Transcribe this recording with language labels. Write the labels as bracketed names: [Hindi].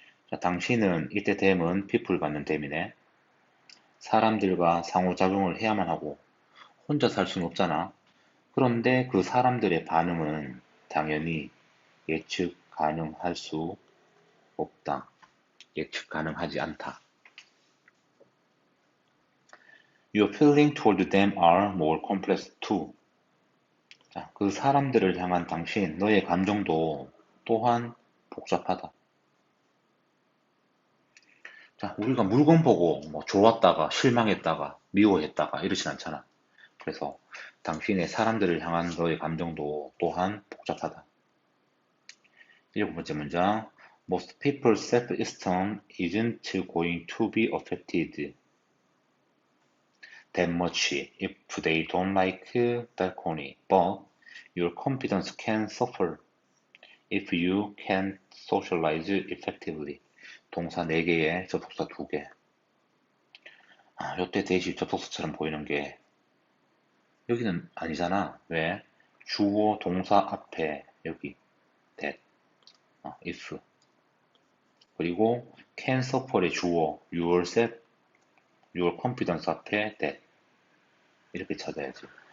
[Korean] 자, 당신은 이때 them은 people 받는 them이네. 사람들과 상호작용을 해야만 하고 혼자 살 수는 없잖아. 그런데 그 사람들의 반응은 당연히 예측 가능할 수 없다. 예측 가능하지 않다. [English] Your feeling toward them are more complex too. [Korean] 자, 그 사람들을 향한 당신, 너의 감정도 또한 복잡하다. 자, 우리가 물건 보고 뭐 좋았다가 실망했다가 미워했다가 이러진 않잖아. 그래서 당신의 사람들을 향한 너의 감정도 또한 복잡하다. 일곱 번째 문장. [English] Most people's self-esteem isn't going to be affected that much if they don't like balcony, but your confidence can suffer if you can't socialize effectively. [Korean] 동사 4개에 접속사 2개. 요때 대시 접속사처럼 보이는 게 여기는 아니잖아. 왜? 주어 동사 앞에 여기 that, if 그리고 can suffer의 주어 yourself, your confidence 앞에 that 이렇게 찾아야지.